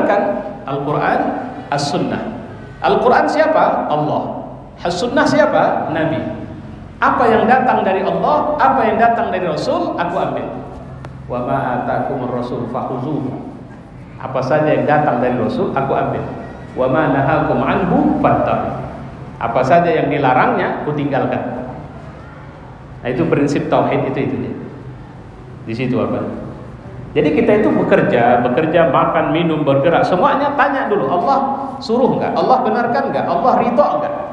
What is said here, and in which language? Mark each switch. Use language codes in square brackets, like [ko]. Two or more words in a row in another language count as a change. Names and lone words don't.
[id] Apa yang saya benarkan, Al-Quran, As-Sunnah. Al-Quran siapa? Allah. Sunnah siapa? Nabi. Apa yang datang dari Allah, apa yang datang dari Rasul, aku ambil. [ar] وما آتاكم الرسول فخذوه. [id] Apa saja yang datang dari Rasul, aku ambil. [ar] وما نهاكم عنه فاتقوا. [id] Apa saja yang dilarangnya, aku tinggalkan. Nah, itu prinsip tauhid itu dia. Di situ apa? Jadi kita itu bekerja, makan, minum, bergerak, semuanya tanya dulu, Allah suruh enggak? Allah benarkan enggak? Allah ridho enggak?